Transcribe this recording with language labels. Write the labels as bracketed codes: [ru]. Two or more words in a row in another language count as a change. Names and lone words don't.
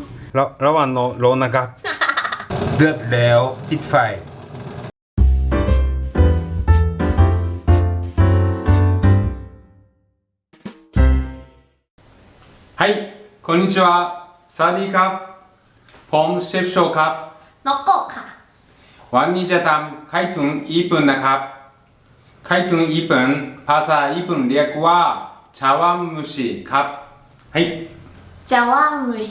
[th] ระหว่างรอนะครับ เดือดแล้วปิดไฟ [ja] はいこんにちは [th] สวัสดีครับผมเชฟโชครับ นกโกะค่ะ วันนี้จะทำไข่ตุ๋นญี่ปุ่นนะครับไข่ตุ๋นญี่ปุ่นภาษาญี่ปุ่นเรียกว่าชาวามุชิครับ จาวามุชิ